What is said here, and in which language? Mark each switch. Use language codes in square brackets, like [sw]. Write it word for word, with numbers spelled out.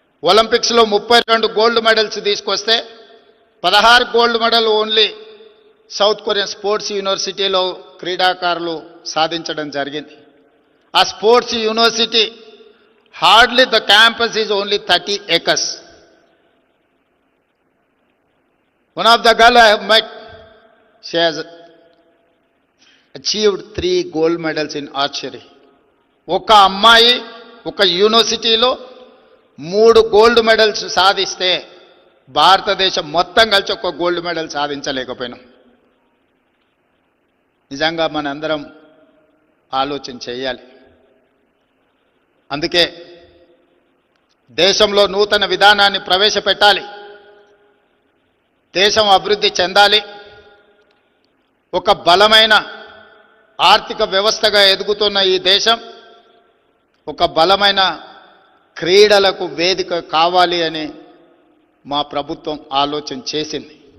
[te] ఒలింపిక్స్లో ముప్పై రెండు గోల్డ్ మెడల్స్ తీసుకొస్తే పదహారు gold medal only south Korean sports యూనివర్సిటీలో క్రీడాకారులు సాధించడం జరిగింది. [en] ఆ sports university hardly the campus is only thirty acres. One of the girl I have met, she has achieved three gold medals in archery. [te] ఒక అమ్మాయి ఒక యూనివర్సిటీలో మూడు గోల్డ్ మెడల్స్ సాధిస్తే భారతదేశం మొత్తం కలిసి ఒక గోల్డ్ మెడల్ సాధించలేకపోయినాం. నిజంగా మనందరం ఆలోచన చేయాలి. అందుకే దేశంలో నూతన విధానాన్ని ప్రవేశపెట్టాలి, దేశం అభివృద్ధి చెందాలి, ఒక బలమైన ఆర్థిక వ్యవస్థగా ఎదుగుతున్న ఈ దేశం ఒక బలమైన క్రీడలకు వేదిక కావాలి అని మా ప్రభుత్వం ఆలోచన చేసింది.